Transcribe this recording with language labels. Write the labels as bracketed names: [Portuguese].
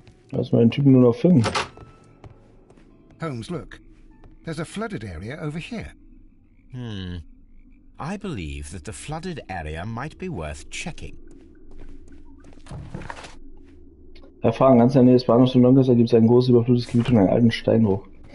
[German] Lass mal den Typen nur noch 5. [English] Holmes, look. There's a flooded area over here. I believe that the flooded area might be worth checking. [German] Erfahren, ganz in der Nähe des Bahnhofs in Doncaster gibt es ein großes überflutetes Gebiet und einen alten Steinbruch.